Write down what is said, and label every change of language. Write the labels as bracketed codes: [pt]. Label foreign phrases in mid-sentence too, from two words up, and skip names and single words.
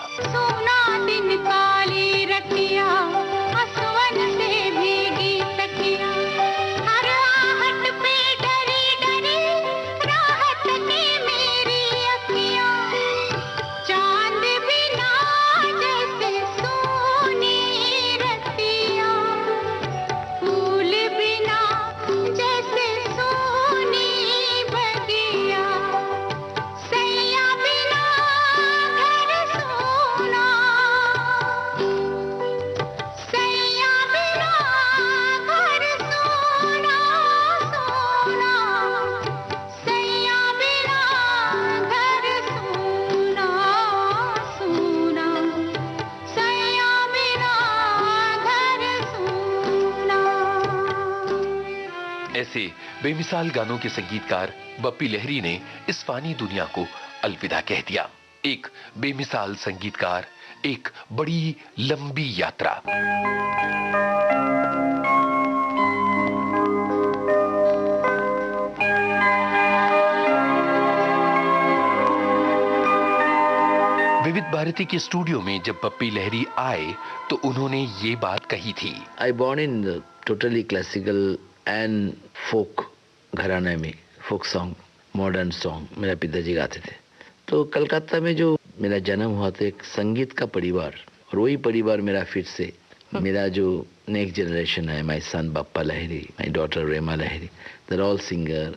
[hi] सोना दिन काली रतिया, आसवन से भीगी तकिया, हर आहट पे डरी डरी राहत की मेरी अखियां, चांद बिना जैसे सोनी रतिया, फूल बिना जैसे सोनी बगिया, सैया बिना घर सोना, सैया बिना घर सोना सोना, सैया बिना घर सोना सोना, सैया बिना घर सोना। ऐसे बेमिसाल गानों के संगीतकार बप्पी लहरी ने इस फानी दुनिया को अलविदा कह दिया। एक बेमिसाल संगीतकार, एक बड़ी लंबी यात्रा। विविध भारती के स्टूडियो में जब बप्पी लहरी आए तो उन्होंने ये बात कही थी। [en] I born in the totally classical and folk [hi] घराने में, [en] folk song, modern song [hi] मेरा पिताजी गाते थे। तो कलकत्ता में जो मेरा जन्म हुआ था एक संगीत का परिवार, और वही परिवार मेरा फिर से मेरा जो [en] next generation [hi] है, [en] my son [hi] बप्पा लहरी, [en] my daughter [hi] रेमा लहरी, [en] they all singer.